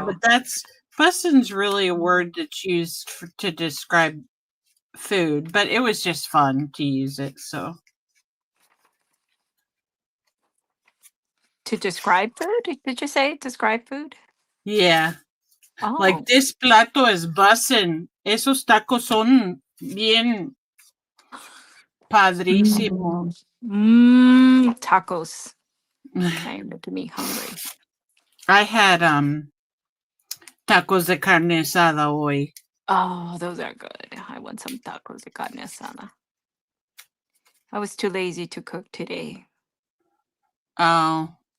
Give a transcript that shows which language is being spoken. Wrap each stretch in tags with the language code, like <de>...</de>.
<en>but bussin's really a word that's used to describe food, but it was just fun to use it. So To describe food? Did you say describe food? yeah, like Oh. this plato es bussin'.</en> <es>Esos tacos son bien padrísimo.</es> <en>Tacos. Okay, making me hungry. I had tacos de carne asada</en> <es>hoy.</es> <en>Oh, those are good. I want some tacos de carne asada. I was too lazy to cook today. Oh,</en>